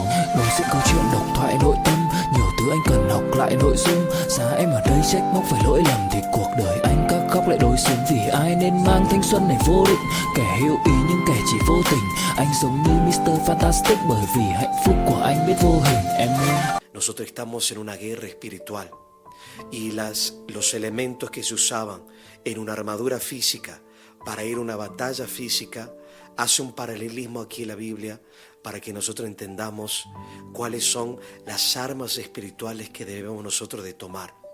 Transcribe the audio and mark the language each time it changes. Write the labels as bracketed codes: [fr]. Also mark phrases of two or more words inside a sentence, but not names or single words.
[vi] Đối diện câu chuyện độc thoại nội tâm, nhiều thứ anh cần học lại nội dung. Giá em ở đây trách móc phải lỗi lầm, thì cuộc đời anh các khóc lại đối xứng. Vì ai nên mang thanh xuân này vô định, kẻ hữu ý nhưng kẻ chỉ vô tình. Anh giống như Mr. Fantastic, bởi vì hạnh phúc của anh biết vô hình em ơi. [es] Nosotros estamos en una guerra espiritual y los elementos que se usaban en una armadura física para ir a una batalla física hace un paralelismo aquí en la Biblia para que nosotros entendamos cuáles son las armas espirituales que debemos nosotros de tomar.